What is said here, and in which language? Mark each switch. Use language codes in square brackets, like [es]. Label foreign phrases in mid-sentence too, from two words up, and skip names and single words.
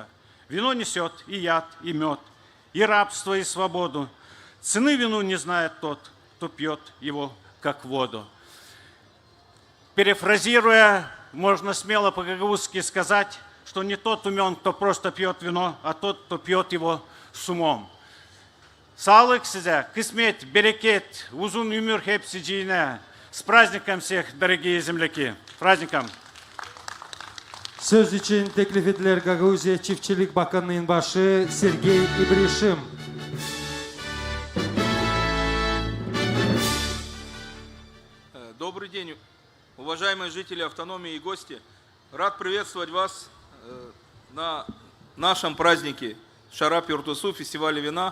[ru] Вино несет и яд, и мед, и рабство, и свободу. Цены вину не знает тот, кто пьет его как воду. Перефразируя, можно смело по-гагаузски сказать, что не тот умен, кто просто пьет вино, а тот, кто пьет его с умом. [gag] Sağlık size, кисмет, берекет, uzun ömür hepsiciğine. [ru] С праздником всех, дорогие земляки. С праздником. [gag] Söz için teklif edilir Gagauziya Çiftçilik Bakanlığı'nın başı Sergey İbrişim. [ru] Добрый день, уважаемые жители автономии и гости. Рад приветствовать вас на нашем празднике Шарап Юртусу, фестивале вина.